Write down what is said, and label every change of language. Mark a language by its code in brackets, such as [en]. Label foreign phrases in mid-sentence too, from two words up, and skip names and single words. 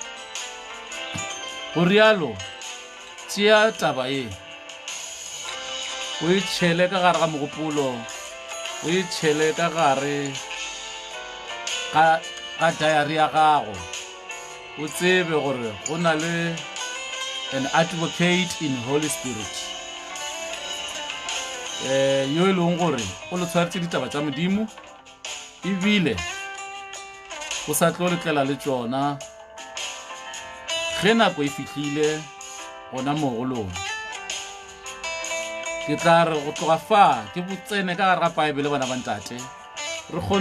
[nso] go rialo tšea taba e o e tšhele ka gare ga mogopolo o e tšhele ka gare ga diary ya gago o tsebe gore go na le [en] an advocate in Holy Spirit [nso] yo e leng gore o le tshwaretše ditaba tša modimo ebile o sa tlo letlela le tšona ge nako e fihlile gona mogolong ke tla re go tloga fa ke botsene ka gare ga paebele bana ba ntate re kgone